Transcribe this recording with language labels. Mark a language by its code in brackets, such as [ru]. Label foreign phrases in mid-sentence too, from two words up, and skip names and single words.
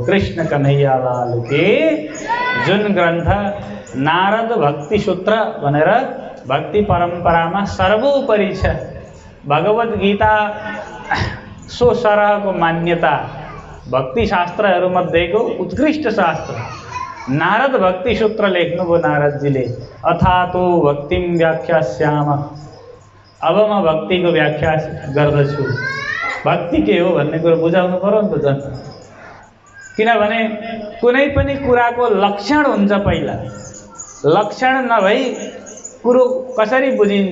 [ne] कृष्ण कन्हैया लाल के जुन ग्रन्थ नारद भक्ति सूत्र भनेर भक्ति परम्परामा सर्वोपरि छ। भगवत गीता सो सरहको मान्यता, भक्ति शास्त्रहरूमध्येको उत्कृष्ट शास्त्र नारद भक्ति सूत्र लेख्नुभयो नारदजीले। [sa] अथातो भक्तिम व्याख्यास्याम, [ne] अब म भक्तिको व्याख्या गर्दछु। भक्ति के हो भन्ने कुरो बुझाउनु पर्यो नि त जन। किनभने कुनै पनि कुराको लक्षण हुन्छ। पहिला लक्षण नभई कुरो कसरी बुझिन्छ?